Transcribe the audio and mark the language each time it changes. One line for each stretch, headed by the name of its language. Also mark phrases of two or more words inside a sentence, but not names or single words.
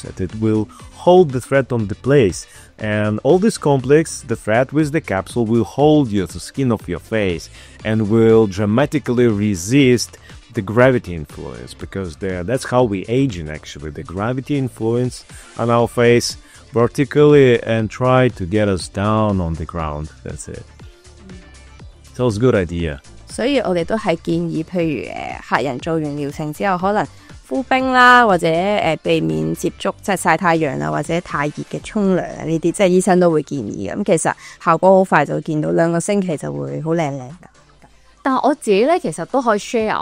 English: It will hold the thread on the place. And all this complex, the thread with the capsule will hold the skin of your face and will dramatically resist the gravity influence, because that's how we aging actually. The gravity influence on our face vertically and try to get us down on the ground. That's it. So it's a good idea.
Cantonese: 所以我哋都係建議，譬如客人做完療程之後，可能敷冰啦，或者避免接觸即係曬太陽啦，或者太熱嘅沖涼啊呢啲，即係醫生都會建議嘅。咁其實效果好快就見到，2個星期就會好靚㗎。但係我自己咧，其實都可以 share。